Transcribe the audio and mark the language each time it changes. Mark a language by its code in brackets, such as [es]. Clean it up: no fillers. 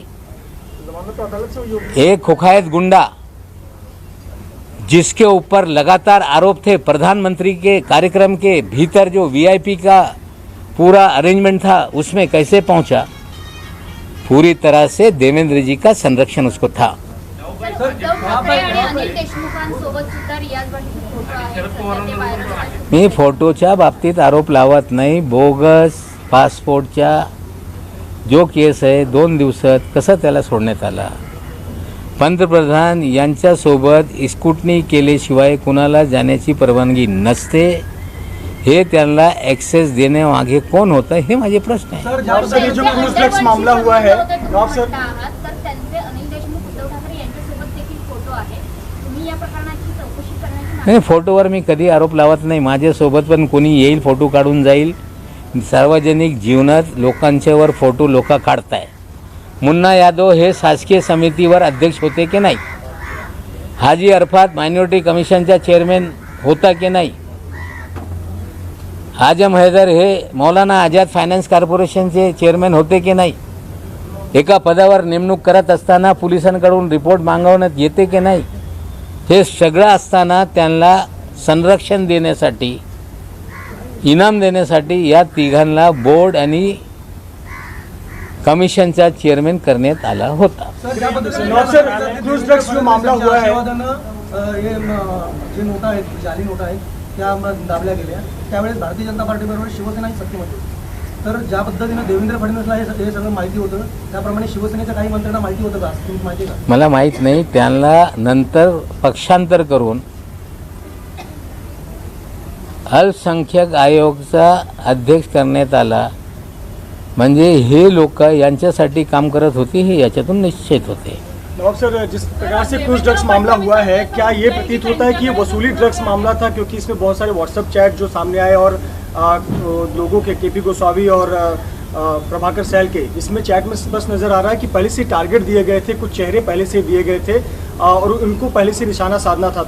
[hi] जमानत तो अदालत से हुई होगी। एक कुख्यात गुंडा जिसके ऊपर लगातार आरोप थे, प्रधानमंत्री के कार्यक्रम के भीतर जो वीआईपी का पूरा अरेंजमेंट था उसमें कैसे पहुंचा? पूरी तरह से देवेंद्र जी का संरक्षण उसको था। [mr] उद्धव ठाकरे आणि अनिल देशमुखांसोबत सुद्धा रियाज पाटीलचे फोटो आहेत, सध्या ते व्हायरल आहेत. मी फोटोच्या बाबतीत आरोप लावत नाही. बोगस पासपोर्टच्या जो केस आहे 2 दिवसात कसा त्याला सोडण्यात आला? पंतप्रधान यांच्यासोबत स्कूटनी केल्याशिवाय कुणाला जाण्याची परवानगी नसते. हे त्यांना ॲक्सेस देण्यामागे कोण होतं हे माझे प्रश्न आहे. सर [hi] नवाब सर, ये जो क्रूज ड्रग्स मामला हुआ है, नवाब सर, [mr] तर त्यांचे अनिल देशमुख उद्धव ठाकरे यांच्यासोबत देखील फोटो आहे. तुम्ही या प्रकरणाची चौकशी करण्याची मागणी नाही, फोटोवर मी कधी आरोप लावत नाही. माझ्यासोबत पण कोणी येईल, फोटो काढून जाईल. सार्वजनिक जीवनात लोकांच्यावर फोटो लोक काढताय. मुन्ना यादव हे शासकीय समितीवर अध्यक्ष होते की नाही? हाजी अरफात मायनॉरिटी कमिशनचा चेअरमॅन होता की नाही? आजम हैदर हे मौलाना आझाद फायनान्स कॉर्पोरेशनचे चेअरमॅन होते की नाही? एका पदावर नेमणूक करत असताना पोलिसांकडून रिपोर्ट मागवण्यात येते की नाही? हे सगळं असताना त्यांना संरक्षण देण्यासाठी, इनाम देण्यासाठी या तिघांना बोर्ड आणि कमिशनचा चेअरमॅन करण्यात आला होता. [hi] नवाब सर, क्रूज ड्रग्स जो मामला हुआ है, [mr] हे जे नोटा आहेत, जाली नोटा आहेत, त्या दाबल्या गेल्या. त्यावेळेस भारतीय जनता पार्टीबरोबर शिवसेनाही सत्तेमध्ये होती. तर ज्या पद्धतीनं देवेंद्र फडणवीसला हे सगळं माहिती होतं, त्याप्रमाणे शिवसेनेच्या काही मंत्र्यांना माहिती होतं का? तुम्ही माहिती का? मला माहीत नाही. त्यांना नंतर पक्षांतर करून अल्पसंख्याक आयोगाचा अध्यक्ष करण्यात आला. म्हणजे हे लोक यांच्यासाठी काम करत होते हे याच्यातून निश्चित होते. [hi] नवाब सर, जिस प्रकार से क्रूज ड्रग्स मामला हुआ है, क्या ये प्रतीत होता है कि ये वसूली ड्रग्स मामला था? क्योंकि इसमें बहुत सारे व्हाट्सएप चैट जो सामने आए और लोगों के केपी गोस्वामी और प्रभाकर सैल के, इसमें चैट में बस नज़र आ रहा है कि पहले से टारगेट दिए गए थे, कुछ चेहरे पहले से दिए गए थे और उनको पहले से निशाना साधना था.